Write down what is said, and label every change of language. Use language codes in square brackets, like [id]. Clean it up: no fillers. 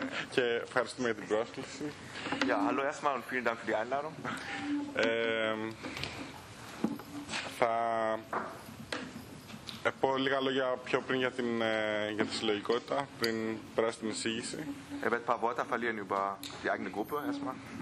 [el] Και ευχαριστούμε για την πρόσκληση. [de] Ja, hallo erstmal und vielen Dank für die Einladung. [el] Θα πω λίγα λόγια πιο πριν για την για τη συλλογικότητα, πριν περάσω την εισήγηση. [de] Er wird ein paar Worte verlieren über die eigene Gruppe erstmal.